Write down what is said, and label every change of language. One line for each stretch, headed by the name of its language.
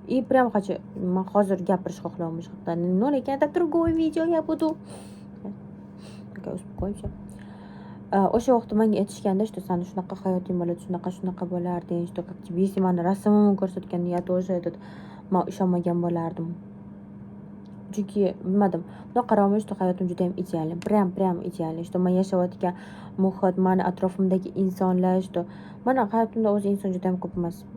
Uzbek: Прям хочу, man hozir gapirish xohlayapman shu haqda.
Russian: Но lekin это другое видео я буду. Uspokоимся.
Uzbek: O'sha vaqtda menga aytishganda, что sani shunaqa hayoting bo'ladi, shunaqa bo'larding, что как тебе, если mani rasmimni ko'rsatganda, я тоже man ishonmagan bo'lardim. Chunki bilmadim, bunday qarayman, что hayotim juda ham idealniy, прям idealniy, что man yashayotgan muhit, mani atrofimdagi insonlar, что mani hayotimda o'zi inson juda ham ko'p emas.